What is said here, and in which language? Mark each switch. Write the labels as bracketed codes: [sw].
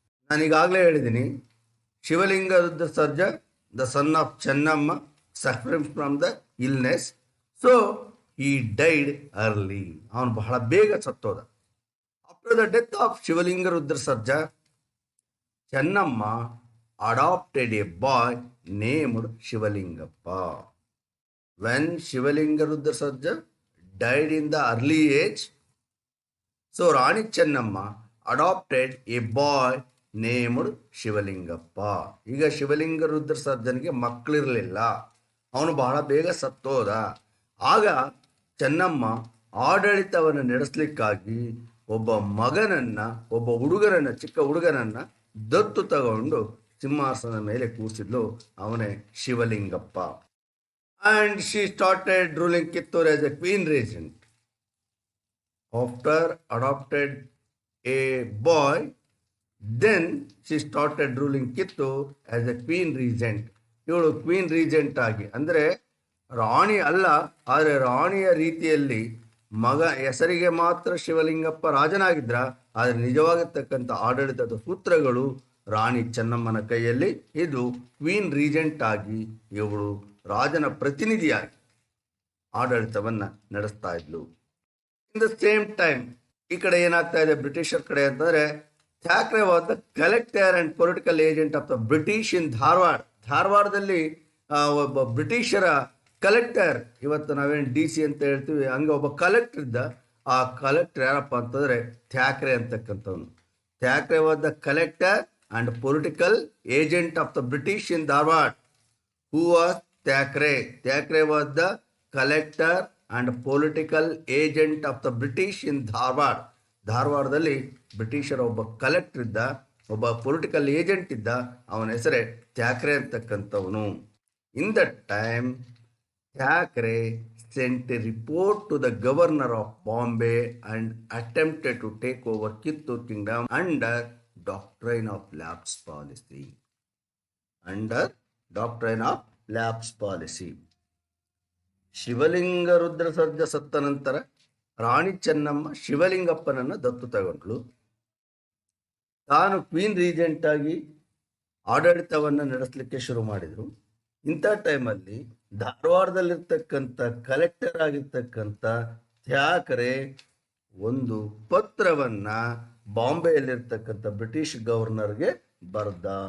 [kn] ನಾನೀಗಾಗಲೇ ಹೇಳಿದ್ದೀನಿ, [en] Shivalinga Rudra Sarja the son of Chennamma suffering from the illness, so he died early, [kn] ಅವನು ಬಹಳ ಬೇಗ ಸತ್ತೋದ. [en] After the death of Shivalinga Rudra Sarja, Chennamma adopted a boy named Shivalingappa. When Shivalinga Rudra Sarja died in the early age, so Rani Chennamma adopted a boy named Shivalingappa. [kn] ಈಗ ಶಿವಲಿಂಗ ರುದ್ರ ಸರ್ಜನ್ಗೆ ಮಕ್ಕಳಿರಲಿಲ್ಲ, ಅವನು ಬಹಳ ಬೇಗ ಸತ್ತೋದ. ಆಗ ಚೆನ್ನಮ್ಮ ಆಡಳಿತವನ್ನು ನಡೆಸಲಿಕ್ಕಾಗಿ ಒಬ್ಬ ಮಗನನ್ನ, ಒಬ್ಬ ಹುಡುಗನನ್ನ, ಚಿಕ್ಕ ಹುಡುಗನನ್ನ ದತ್ತು ತಗೊಂಡು ಸಿಂಹಾಸನದ ಮೇಲೆ ಕೂರಿಸಿದ್ಲು. ಅವನೇ Shivalingappa. [en] And she started ruling Kittur as a queen regent. After adopted a boy, then she started ruling Kittur as a queen regent. [kn] ಇವಳು ಕ್ವೀನ್ ರೀಜೆಂಟ್ ಆಗಿ, ಅಂದರೆ ರಾಣಿ ಅಲ್ಲ, ಆದರೆ ರಾಣಿಯ ರೀತಿಯಲ್ಲಿ ಮಗ ಹೆಸರಿಗೆ ಮಾತ್ರ ಶಿವಲಿಂಗಪ್ಪ ರಾಜನಾಗಿದ್ರ, ಆದರೆ ನಿಜವಾಗಿರ್ತಕ್ಕಂಥ ಆಡಳಿತದ ಸೂತ್ರಗಳು ರಾಣಿ ಚೆನ್ನಮ್ಮನ ಕೈಯಲ್ಲಿ. ಇದು ಕ್ವೀನ್ ರೀಜೆಂಟ್ ಆಗಿ ಇವಳು ರಾಜನ ಪ್ರತಿನಿಧಿಯಾಗಿ ಆಡಳಿತವನ್ನ ನಡೆಸ್ತಾ ಇದ್ಲು. [en] in the same time [kn] ಈ ಕಡೆ ಏನಾಗ್ತಾ ಇದೆ ಬ್ರಿಟಿಷರ್ ಕಡೆ ಅಂತಂದ್ರೆ, [en] Thackeray was the collector and political agent of the British in Dharwad. [kn] ಧಾರವಾಡದಲ್ಲಿ ಒಬ್ಬ ಬ್ರಿಟಿಷರ ಕಲೆಕ್ಟರ್, ಇವತ್ತು ನಾವೇನು DC ಅಂತ ಹೇಳ್ತೀವಿ, ಹಂಗೆ ಒಬ್ಬ ಕಲೆಕ್ಟರ್ ಇದ್ದ. ಆ ಕಲೆಕ್ಟರ್ ಯಾರಪ್ಪ ಅಂತಂದ್ರೆ Thackeray ಅಂತಕ್ಕಂಥವ್ನು. [en] Thackeray was the collector and political agent of the British in Dharwad. Who was Thackeray? Thackeray was the collector and political agent of the British in Dharwad. [kn] ಧಾರವಾಡದಲ್ಲಿ ಬ್ರಿಟಿಷರ ಒಬ್ಬ ಕಲೆಕ್ಟರ್ ಇದ್ದ, ಒಬ್ಬ ಪೊಲಿಟಿಕಲ್ ಏಜೆಂಟ್ ಇದ್ದ, ಅವನ ಹೆಸರೇ Thackeray ಅಂತಕ್ಕಂಥವನು. [en] In the time Thackeray sent a report to the governor of Bombay and attempted to take over Kittur kingdom under doctrine of lapse policy. Under doctrine of lapse policy. [kn] ಶಿವಲಿಂಗ ರುದ್ರ ಸರ್ಜ ಸತ್ತ ನಂತರ ರಾಣಿ ಚೆನ್ನಮ್ಮ ಶಿವಲಿಂಗಪ್ಪನನ್ನ ದತ್ತು ತಗೊಂಡ್ಲು. ತಾನು queen Regent ಆಗಿ ಆಡಳಿತವನ್ನು ನಡೆಸಲಿಕ್ಕೆ ಶುರು ಮಾಡಿದ್ರು. ಇಂಥ ಟೈಮಲ್ಲಿ ಧಾರವಾಡದಲ್ಲಿರ್ತಕ್ಕಂಥ ಕಲೆಕ್ಟರ್ ಆಗಿರ್ತಕ್ಕಂಥ ಥ್ಯಾಕ್ರೆ ಒಂದು ಪತ್ರವನ್ನ ಬಾಂಬೆಯಲ್ಲಿರ್ತಕ್ಕಂಥ ಬ್ರಿಟಿಷ್ ಗವರ್ನರ್ಗೆ ಬರ್ದ.